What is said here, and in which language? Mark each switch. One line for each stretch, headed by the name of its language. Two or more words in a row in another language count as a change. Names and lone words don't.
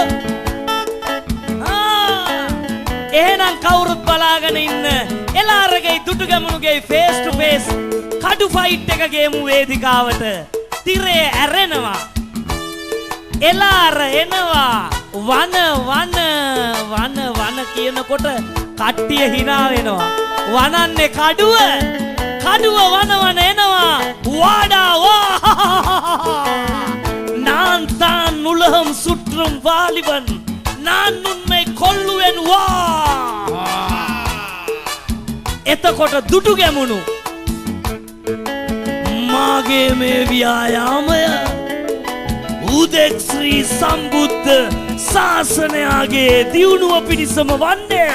Sinhala: එහෙනම් කවුරුත් බලාගෙන ඉන්න එළාරගේ දුටුගැමුණුගේ
English: face to face
Sinhala: කඩු ෆයිට් එක ගේමු වේදිකාවට. තිරේ ඇරෙනවා. එළාර එනවා. වන කියනකොට කට්ටිය hina වෙනවා. වනන්නේ කඩුව. කඩුව වන එනවා.
Tamil: வாடா வா நான் தான் உலகம் சுற்றும் வாலிபன், நான் உன்னை கொல்லுவேன் வா.
Sinhala: එතකොට දුටුගැමුණු මාගේ මේ ව්‍යායාමය උදෙක් ශ්‍රී සම්බුද්ධ ශාසනයගේ දියුණුව පිණිසම වන්නේ.